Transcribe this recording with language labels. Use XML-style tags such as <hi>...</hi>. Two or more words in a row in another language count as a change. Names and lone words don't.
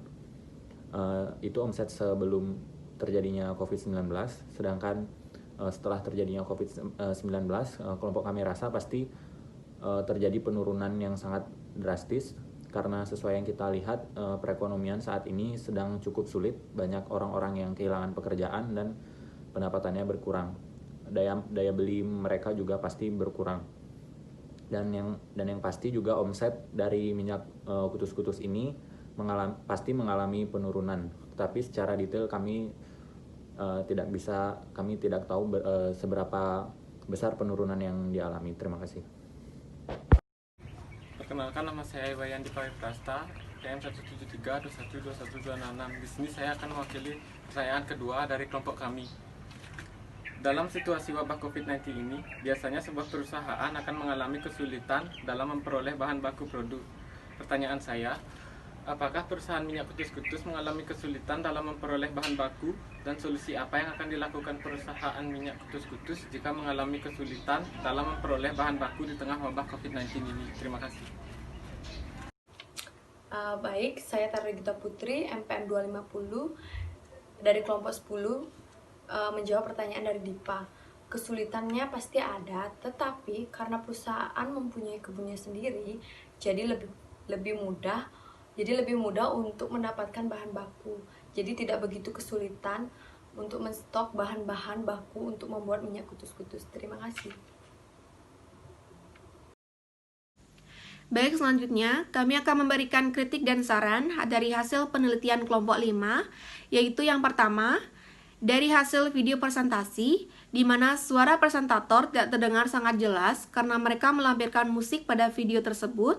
<id>Itu omset sebelum terjadinya COVID-19, sedangkan setelah terjadinya COVID-19, kelompok kami rasa pasti terjadi penurunan yang sangat drastis karena sesuai yang kita lihat perekonomian saat ini sedang cukup sulit, banyak orang-orang yang kehilangan pekerjaan dan pendapatannya berkurang. Daya beli mereka juga pasti berkurang. Dan yang pasti juga omset dari minyak kutus-kutus ini pasti mengalami penurunan. Tapi secara detail kami tidak tahu seberapa besar penurunan yang dialami. Terima kasih. Perkenalkan, nama saya Iwayan Dipawai Prasta, PM 173212126. Di sini saya akan mewakili pertanyaan kedua dari kelompok kami. Dalam situasi wabah COVID-19 ini, biasanya sebuah perusahaan akan mengalami kesulitan dalam memperoleh bahan baku produk. Pertanyaan saya, apakah perusahaan minyak kutus-kutus mengalami kesulitan dalam memperoleh bahan baku dan solusi apa yang akan dilakukan perusahaan minyak kutus-kutus jika mengalami kesulitan dalam memperoleh bahan baku di tengah wabah COVID-19 ini? Terima kasih. Baik, saya Tarigita Putri, MPM 250 dari kelompok 10 menjawab pertanyaan dari Dipa. Kesulitannya pasti ada, tetapi karena perusahaan mempunyai kebunnya sendiri, jadi lebih mudah untuk mendapatkan bahan baku. Jadi tidak begitu kesulitan untuk menstok bahan-bahan baku untuk membuat minyak kutus-kutus. Terima kasih. Baik, selanjutnya kami akan memberikan kritik dan saran dari hasil penelitian kelompok 5, yaitu yang pertama, dari hasil video presentasi, di mana suara presentator tidak terdengar sangat jelas karena mereka melampirkan musik pada video tersebut.</id>